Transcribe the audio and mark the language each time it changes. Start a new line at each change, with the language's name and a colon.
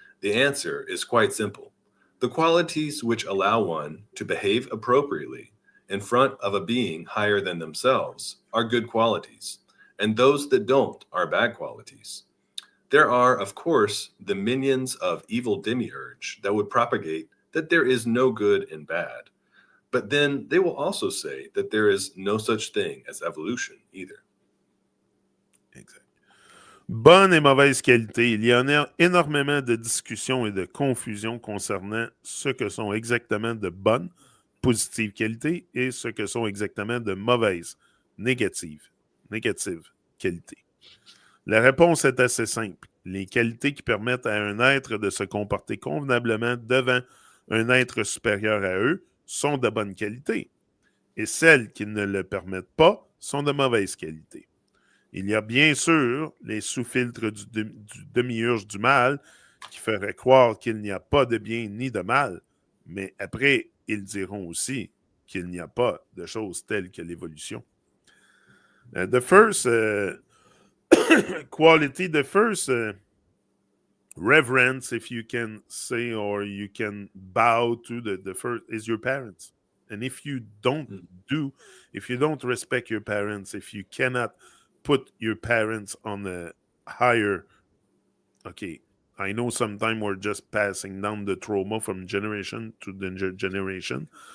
English: The answer is quite simple. The qualities which allow one to behave appropriately in front of a being higher than themselves are good qualities, and those that don't are bad qualities. There are, of course, the minions of evil demiurge that would propagate that there is no good and bad. But then they will also say that there is no such thing as evolution either. Exact.
French: Bonne et mauvaise qualité. Il y en a énormément de discussions et de confusions concernant ce que sont exactement de bonnes, positives qualités et ce que sont exactement de mauvaises, négatives qualités. La réponse est assez simple. Les qualités qui permettent à un être de se comporter convenablement devant un être supérieur à eux sont de bonne qualité, et celles qui ne le permettent pas sont de mauvaise qualité. Il y a bien sûr les sous-filtres du demi-urge du mal qui feraient croire qu'il n'y a pas de bien ni de mal, mais après, ils diront aussi qu'il n'y a pas de choses telles que l'évolution.
English: The first quality, the first reverence, if you can say, or you can bow to the first, is your parents. And if you don't if you don't respect your parents, if you cannot put your parents on a higher, okay, I know sometimes we're just passing down the trauma from generation to the generation.